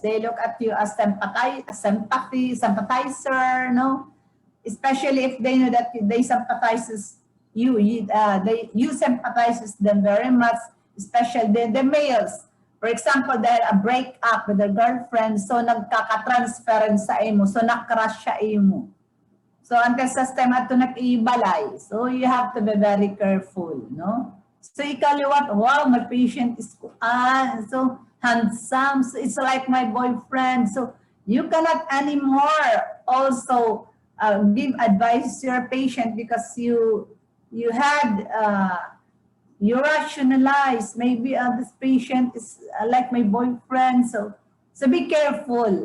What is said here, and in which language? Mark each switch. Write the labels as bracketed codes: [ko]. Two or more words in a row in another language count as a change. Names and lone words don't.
[en] They look at you as sympathizer, no? Especially if they know that they sympathizes you sympathizes them very much, especially the males. For example, they had a breakup with their girlfriend, so [hil] nagkaka-transference sa imo, [en] so [hil] nakrush siya imo. So until sa time ato nag-ibalay, [en] so you have to be very careful, no? [hil] So ikaw liwat, [en] wow, my patient is so handsome, so it's like my boyfriend. So you cannot anymore also give advice to your patient, because you had you rationalize, maybe this patient is like my boyfriend, so be careful.